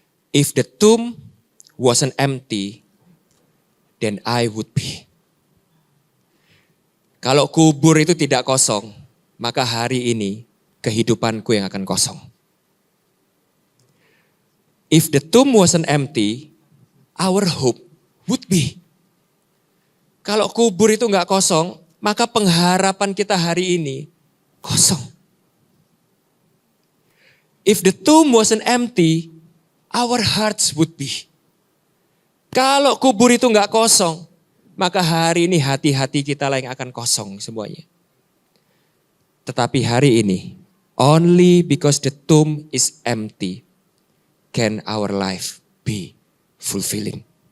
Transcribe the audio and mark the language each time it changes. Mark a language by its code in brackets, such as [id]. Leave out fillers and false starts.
[en] If the tomb wasn't empty, then I would be. [id] Kalau kubur itu tidak kosong, maka hari ini kehidupanku yang akan kosong. [en] If the tomb wasn't empty, our hope would be. [id] Kalau kubur itu nggak kosong, maka pengharapan kita hari ini kosong. [en] If the tomb wasn't empty, our hearts would be. [id] Kalau kubur itu nggak kosong, maka hari ini hati-hati kita lah yang akan kosong semuanya. Tetapi hari ini, [en] only because the tomb is empty, can our life be fulfilling.